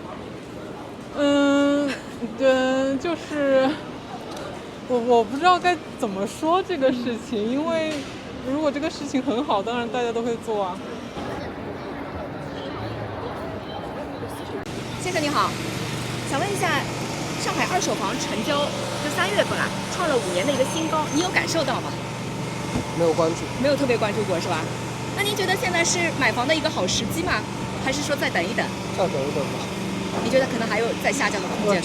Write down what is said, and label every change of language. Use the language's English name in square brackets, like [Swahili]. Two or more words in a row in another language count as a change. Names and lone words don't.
[Chinese] 對，就是我不知道該怎麼說這個事情，因為如果這個事情很好，當然大家都會做啊。先生你好，想问一下，上海二手房成交就3月份啊，创了5年的一个新高，你有感受到吗？没有关注，没有特别关注过是吧？那您觉得现在是买房的一个好时机吗？还是说再等一等？再等一等吧。你觉得可能还有再下降的空间？